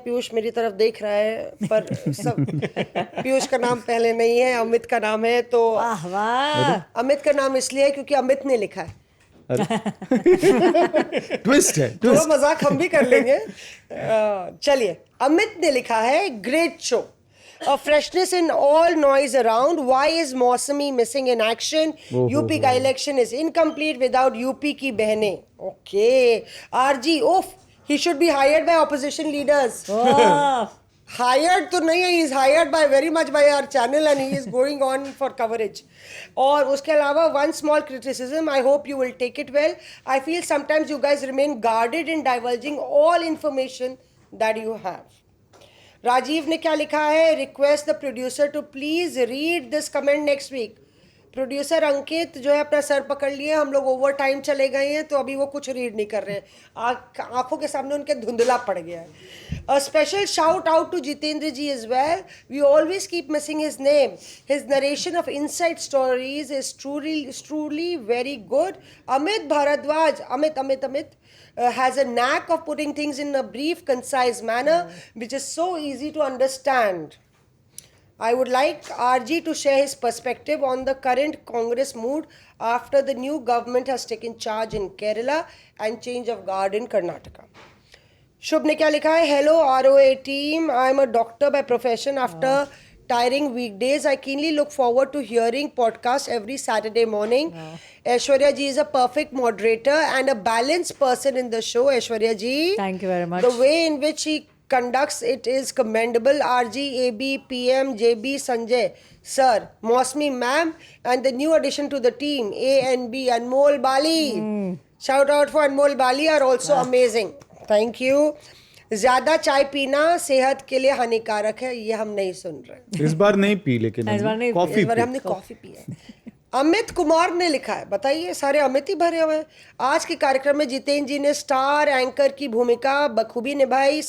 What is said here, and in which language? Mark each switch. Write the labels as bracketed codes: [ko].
[hi] पीयूष मेरी तरफ देख रहा है, पर सब पीयूष का नाम पहले नहीं है, अमित का नाम है। तो अमित का नाम इसलिए है क्योंकि अमित ने लिखा है। ट्विस्ट है, थोड़ा मजाक हम भी कर लेंगे। चलिए, अमित ने लिखा है, [en] Great show, a freshness in all noise around. Why is Mausami missing in action? [hi] यूपी का election [en] is incomplete without [hi] UP की बहनें. [en] Okay, RG, he should be hired by opposition leaders. hired [hi] तो नहीं है, [en] he is hired by very much by our channel and he is going on for coverage. [hi] और उसके अलावा [en] one small criticism, I hope you will take it well. I feel sometimes you guys remain guarded in divulging all information that you have. [hi] Rajiv ने क्या लिखा है, [en] Request the producer to please read this comment next week. [hi] Producer अंकित जो है अपना sir पकड़ लिए, हम लोग ओवर टाइम चले गए हैं तो अभी वो कुछ रीड नहीं कर रहे हैं, आंखों के सामने उनके धुंधला पड़ गया है. [en] A special shout out to Jitendra ji is well, we always keep missing his name, his narration of inside stories is truly very good. Amit Bhardwaj, Amit has a knack of putting things in a brief, concise manner, which is so easy to understand. I would like RG to share his perspective on the current Congress mood after the new government has taken charge in Kerala and change of guard in Karnataka. [hi] शुभ ने क्या लिखा है, [en] Hello ROA team, I am a doctor by profession. After tiring weekdays, I keenly look forward to hearing podcast every Saturday morning. Aishwarya ji is a perfect moderator and a balanced person in the show. Aishwarya ji, Thank you very much. The way in which he conducts it is commendable. RG, AB, PM, JB, Sanjay, sir, Mosmi ma'am, and the new addition to the team, A and B, Anmol Bali. Shout out for Anmol Bali are also amazing. Thank you. [hi] ज्यादा चाय पीना सेहत के लिए हानिकारक है, ये हम नहीं सुन रहे. इस बार नहीं पी, लेकिन इस बार नहीं, कॉफी इस बार हमने कॉफी पी है. अमित कुमार ने लिखा है, बताइए सारे अमित ही भरे हुए हैं. आज के कार्यक्रम में जितेंद्र जी ने स्टार एंकर की भूमिका बखूबी निभाई.